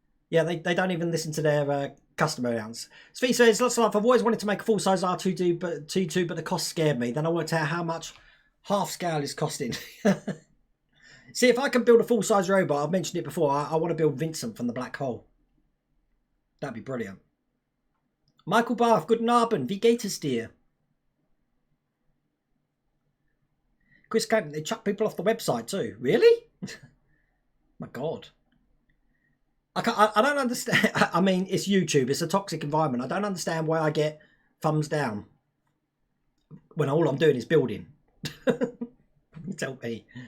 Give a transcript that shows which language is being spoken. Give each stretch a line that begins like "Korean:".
English: Yeah, they don't even listen to their customer accounts. Svi says, lots of love. I've always wanted to make a full-size R2D2, but the cost scared me. Then I worked out how much half scale is costing. See, if I can build a full-size robot, I've mentioned it before, I want to build Vincent from the Black Hole. That'd be brilliant.
German: Michael Barth, guten Abend, wie geht es dir?
English: Chris Campbell, they chuck people off the website too. Really? My God. I don't understand. I mean, it's YouTube. It's a toxic environment. I don't understand why I get thumbs down when all I'm doing is building. Tell me.